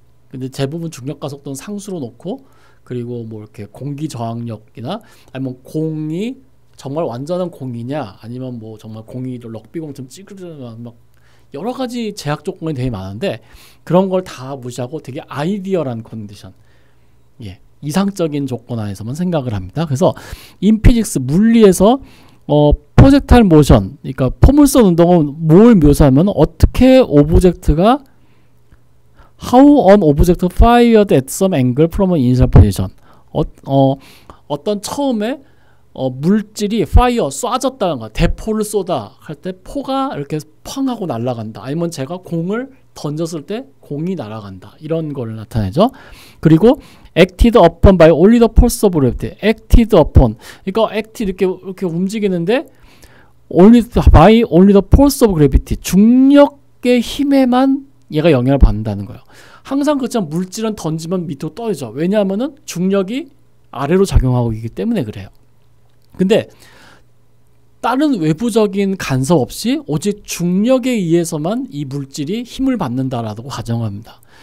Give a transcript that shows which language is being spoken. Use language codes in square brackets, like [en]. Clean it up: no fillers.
[ko] 근데 대부분 중력 가속도는 상수로 놓고 그리고 뭐 이렇게 공기 저항력이나 아니면 공이 정말 완전한 공이냐 아니면 뭐 정말 공이 럭비공처럼 찌그러져 막 여러 가지 제약 조건이 되게 많은데 그런 걸 다 무시하고 되게 아이디얼한 컨디션, 예, 이상적인 조건 안에서만 생각을 합니다. 그래서 인피직스 물리에서 프로젝타일 모션, 그러니까 포물선 운동은 뭘 묘사하면 어떻게 오브젝트가 [en] how an object fired at some angle from an initial position. [ko] 어떤 처음에 물질이 fire 쏴졌다는 거, 대포를 쏘다 할 때 포가 이렇게 팡 하고 날아간다. 아니면 제가 공을 던졌을 때 공이 날아간다. 이런 걸 나타내죠. 그리고 [en] acted upon by only the force of gravity. acted upon. [ko] 그러니까 act 이렇게 움직이는데 [en] only the force of gravity. [ko] 중력의 힘에만 얘가 영향을 받는다는 거예요. 항상 그렇지만 물질은 던지면 밑으로 떠야죠. 왜냐하면은 중력이 아래로 작용하고 있기 때문에 그래요. 근데 다른 외부적인 간섭 없이 오직 중력에 의해서만 이 물질이 힘을 받는다라고 가정합니다.